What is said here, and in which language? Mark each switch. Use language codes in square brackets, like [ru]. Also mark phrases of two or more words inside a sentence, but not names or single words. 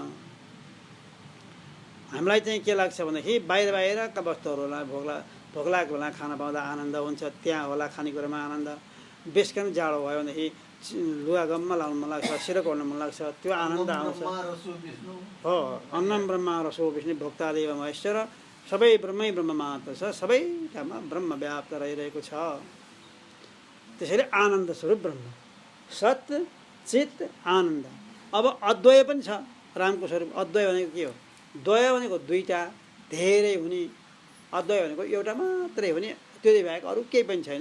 [ne] हामीलाई चाहिँ के लाग्छ भनेदेखि बाहिरका वस्तुहरूलाई भोक लागेको बेला खान पाउँदा आनन्द हुन्छ, त्यहाँ होला खानेकुरामा आनन्द। बेसकन जाडो भयो भनेदेखि लुगा गम्म लाउनु मन लाग्छ, सिरक ओढ्नु मन लाग्छ, त्यो आनन्द आउँछ। हो, [sa] अन्नम ब्रह्म रसो विष्णु भोक्तादेव महेश्वर, [ne] सबै ब्रह्मै ब्रह्म मात्र छ। सबै ठाउँमा ब्रह्म व्याप्त रहिरहेको छ। त्यसैले आनन्द स्वरूप ब्रह्म, [sa] सत् चित आनन्द। [ne] अब अद्वय पनि छ रामको स्वरूप। अद्वय भनेको के हो? द्वय भनेको दुईटा, धेरै हुने। अद्वय भनेको एउटा मात्रै हुने, त्यो बाहेक अरू केही पनि छैन।